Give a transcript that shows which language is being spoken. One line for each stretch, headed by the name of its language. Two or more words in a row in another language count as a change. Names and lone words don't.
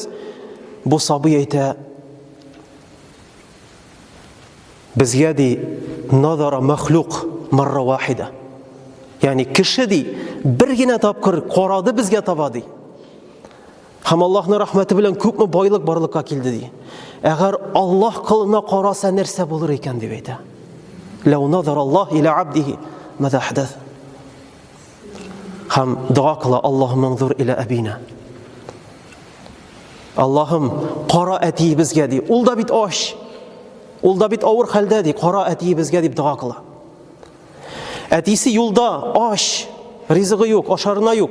Tatar: Бу сабый әйтә, безгә ди
Arabic: نظر مخلوق مرة واحدة.
Tatar: Ягъни кеше ди бер генә тапкыр карады безгә таба ди. Һәм Аллаһның рәхмәте белән күпме байлык барлыкка килде ди. Әгәр Аллаһ кылына караса нәрсә булыр икән дип әйтә.
Arabic: لو نظر الله إلى عبده ماذا حدث.
Tatar: Һәм дуа кыла,
Arabic: اللهم انظر إلى أبينا.
Tatar: Аллаһым, кара әтиебезгә ди. Ул да бит аш. Ул да бит авыр хәлдә ди. Кара әтиебезгә дип дуа кыла. Әтисе юлда аш, ризыгы юк, ашарына юк.